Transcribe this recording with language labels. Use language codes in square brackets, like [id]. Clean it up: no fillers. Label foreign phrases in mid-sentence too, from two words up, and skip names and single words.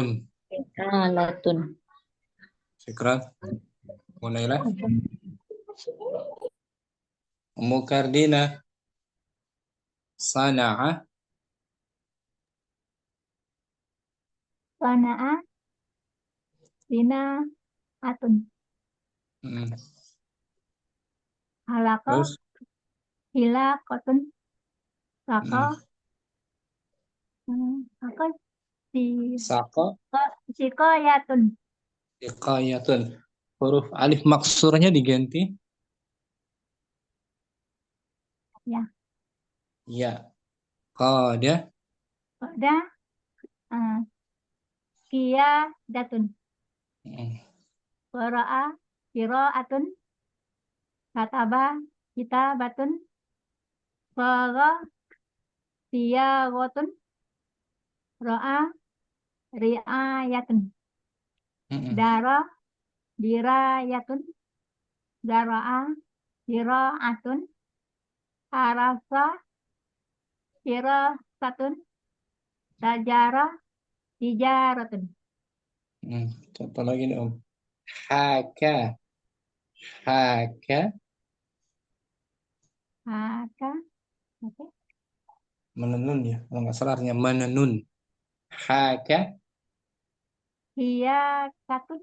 [id] Alatun. Syukran. Mulailah. Ummu Kardina. Sana'a. [ar] صنع صناعة. [id] Halaqa Terus. hilaqatun. Saqa Saqa. siqayatun. Siqayatun. Huruf alif maksurnya diganti. Ya. Ya. Qada. [ar] قاد قيادة. قرأ قراءة. كتب كتابة. صاغ صياغة. رعى رعاية. درى دراية. زرع زراعة. حرس حراسة. تجر تجارة. [id] Contoh lagi nih Om. Haka. Haka. Haka. Menenun ya. Kalau nggak salah artinya menenun. Haka. Hiyakatun.